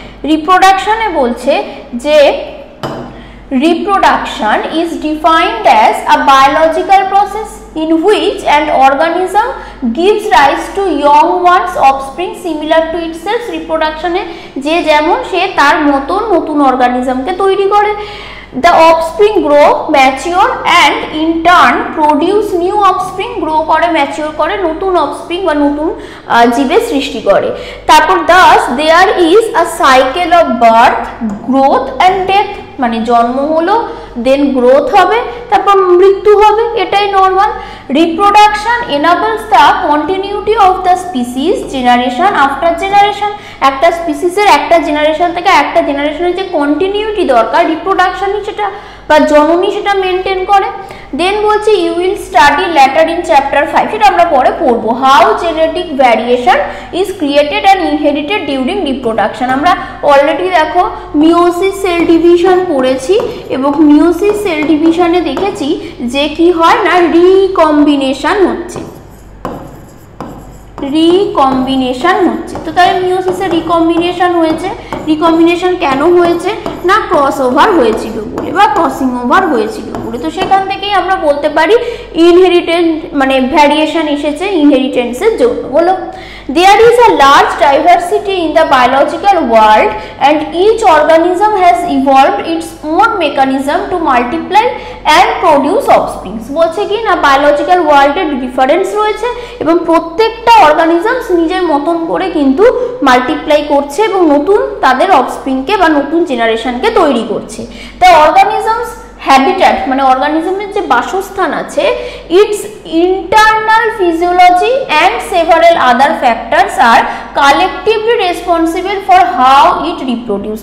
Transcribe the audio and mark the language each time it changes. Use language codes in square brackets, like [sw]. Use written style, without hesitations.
[bn] রিপ্রোডাকশনে বলছে যে [en] reproduction is defined as a biological process in which an organism gives rise to young ones offspring similar to itself. [bn] reproduction এ যে যেমন সে তার মতন নতুন অর্গানিজমকে তৈরি করে। [en] The offspring grow, mature and in turn produce new offspring, [bn] grow করে, mature করে, নতুন offspring বা নতুন জীবের সৃষ্টি করে। তারপর [en] thus there is a cycle of birth, growth and death, [bn] মানে জন্ম হলো, দেন গ্রোথ হবে, তারপর মৃত্যু হবে, এটাই normal. Reproduction [en] enables the continuity of the species generation after generation, [bn] একটা স্পিসিসের একটা জেনারেশন থেকে একটা জেনারেশনের যে কন্টিনিউটি দরকার রিপ্রোডাকশনই সেটা বা জননী সেটা মেনটেন করে। [en] then বলছে you will study later in chapter 5, [bn] সেটা আমরা পরে পড়বো, [en] How genetic variation is created and inherited during reproduction. [bn] আমরা অলরেডি দেখো মিওসিস সেল ডিভিশন পড়েছি এবং মিওসিস সেল ডিভিশনে দেখেছি যে কি হয় না রিকম্বিনেশন হচ্ছে, রিকম্বিনেশন হচ্ছে। তো তাহলে মিওসিসের রিকম্বিনেশন হয়েছে, রিকম্বিনেশন কেন হয়েছে না ক্রস ওভার হয়েছিল বলে বা ক্রসিং ওভার হয়েছিল বলে, তো সেখান থেকেই আমরা বলতে পারি ইনহেরিটেন্স মানে ভ্যারিয়েশন এসেছে ইনহেরিটেন্সের জন্য। [en] বলো there is a large diversity in the biological world and each organism has evolved its own mechanism to multiply and produce offspring। [bn] বলছে কি না বায়োলজিক্যাল ওয়ার্ল্ডে ডিফারেন্স রয়েছে এবং প্রত্যেকটা অর্গানিজমস নিজের মতন করে কিন্তু মাল্টিপ্লাই করছে এবং নতুন তাদের অফস্প্রিংকে বা নতুন জেনারেশনকে তৈরি করছে। [en] the organism's habitat [bn] মানে অর্গানিজমের যে বাসস্থান আছে, [en] Its internal physiology and several other factors are collectively responsible for how it reproduce.